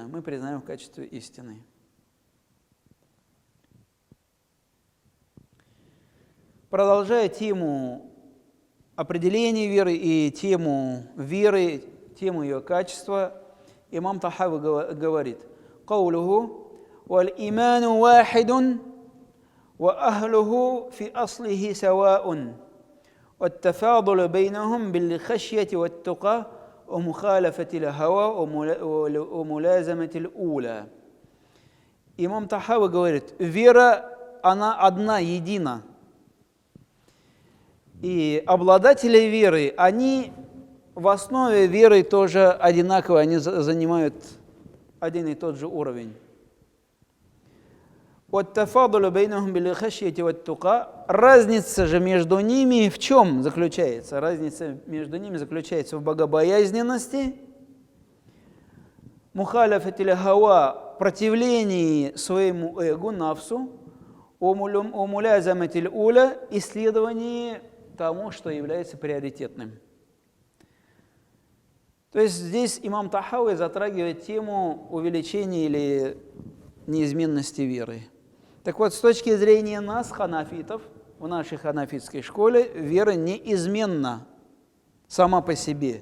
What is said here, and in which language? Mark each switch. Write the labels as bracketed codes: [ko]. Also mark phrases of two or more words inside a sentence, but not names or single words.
[ru] Мы признаем в качестве истины. Продолжая тему определения веры и тему веры, тему ее качества, имам Тахауи говорит, [ar] قوله والإيمان واحد وأهله في أصله سواء والتفاضل بينهم بالخشية والتقى ومخالفة الهوى وملازمة الأولى. [ru] Имам Тахауи говорит, вера, она одна, едина. И обладатели веры, они в основе веры тоже одинаковые, они занимают один и тот же уровень. Разница же между ними в чем заключается? Разница между ними заключается в богобоязненности, [ar] مخالفة الهوى, [ru] противлении своему эго, [ar] нафсу, وملازمة الأولى, [ru] исследовании тому, что является приоритетным. То есть здесь имам Тахауи затрагивает тему увеличения или неизменности веры. Так вот, с точки зрения нас, ханафитов, в нашей ханафитской школе, вера неизменна сама по себе.